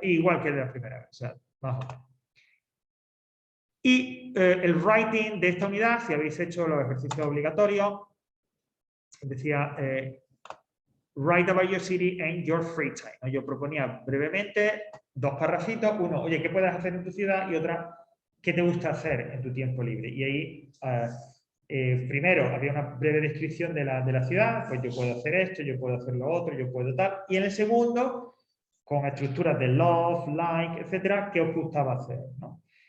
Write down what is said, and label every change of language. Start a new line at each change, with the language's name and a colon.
Spanish: Igual que de la primera vez, o sea, más o menos. Y el writing de esta unidad, si habéis hecho los ejercicios obligatorios, decía...
English: write about your city and your free time.
Spanish: Yo proponía brevemente dos parrafitos. Uno, oye, ¿qué puedes hacer en tu ciudad? Y otra, ¿qué te gusta hacer en tu tiempo libre? Y ahí, primero, había una breve descripción de la ciudad. Pues yo puedo hacer esto, yo puedo hacer lo otro, yo puedo tal. Y en el segundo, con estructuras de love, like, etcétera, ¿qué os gustaba hacer? ¿No?